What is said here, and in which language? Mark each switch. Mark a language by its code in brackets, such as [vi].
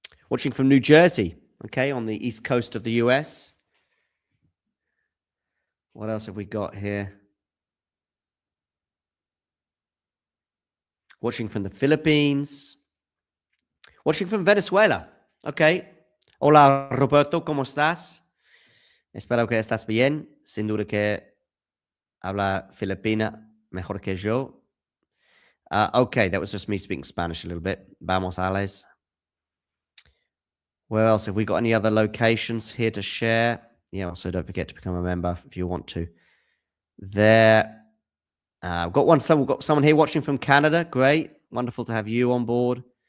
[en] Watching from New Jersey, okay, on the east coast of the US. What else have we got here? Watching from the Philippines. Watching from Venezuela. Okay. [es] Hola, Roberto, ¿cómo estás? Espero que estás bien. Sin duda que habla filipina mejor que yo. [en] Okay, that was just me speaking Spanish a little bit. Vamos, Alex. Where else? Have we got any other locations here to share? Yeah, also don't forget to become a member if you want to. There. We've got someone here watching from Canada. Great. Wonderful to have you on board.